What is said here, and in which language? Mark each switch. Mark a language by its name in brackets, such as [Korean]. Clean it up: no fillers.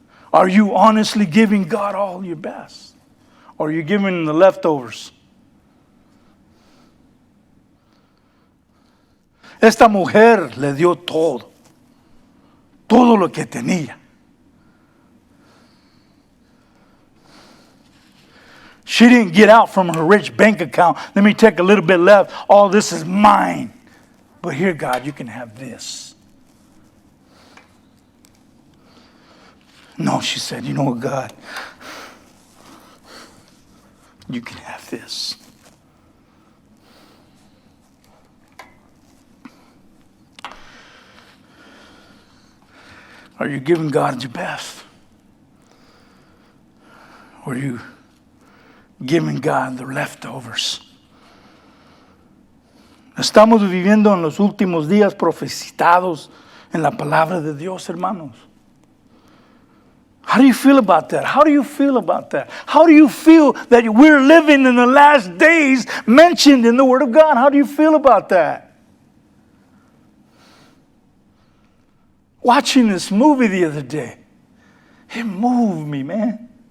[English] Are you honestly giving God all your best? Or are you giving Him the leftovers? [Spanish] Esta mujer le dio todo lo que tenía. [English] She didn't get out from her rich bank account. Let me take a little bit left. All this is mine. But here, God, you can have this. No, she said, you know what, God? You can have this. Are you giving God your best? Or are you giving God the leftovers? [Spanish] Estamos viviendo en los últimos días profetizados en la palabra de Dios, hermanos. [English] How do you feel about that? How do you feel about that? How do you feel that we're living in the last days mentioned in the Word of God? How do you feel about that? Watching this movie the other day, it moved me, man.